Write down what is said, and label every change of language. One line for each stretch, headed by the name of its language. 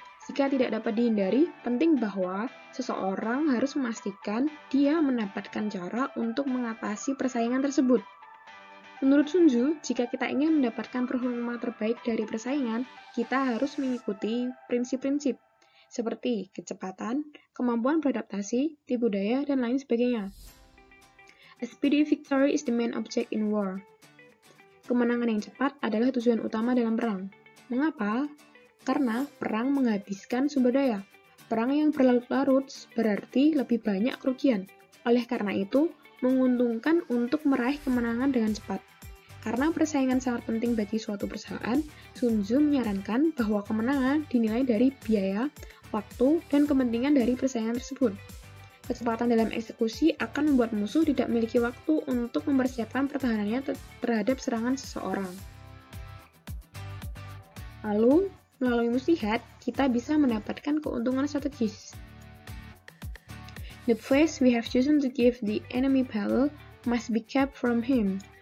Indonesian: Jika tidak dapat dihindari, penting bahwa seseorang harus memastikan dia mendapatkan cara untuk mengatasi persaingan tersebut. Menurut Sun Tzu, jika kita ingin mendapatkan performa terbaik dari persaingan, kita harus mengikuti prinsip-prinsip seperti kecepatan, kemampuan beradaptasi, tipu daya, dan lain sebagainya.
English: A speedy victory is the main object in war.
Indonesian: Kemenangan yang cepat adalah tujuan utama dalam perang. Mengapa? Karena perang menghabiskan sumber daya. Perang yang berlarut-larut berarti lebih banyak kerugian. Oleh karena itu, menguntungkan untuk meraih kemenangan dengan cepat. Karena persaingan sangat penting bagi suatu perusahaan, Sun Tzu menyarankan bahwa kemenangan dinilai dari biaya, waktu, dan kepentingan dari persaingan tersebut. Kecepatan dalam eksekusi akan membuat musuh tidak memiliki waktu untuk mempersiapkan pertahanannya terhadap serangan seseorang. Lalu, melalui muslihat, kita bisa mendapatkan keuntungan strategis.
English: The place we have chosen to give the enemy battle must be kept from him.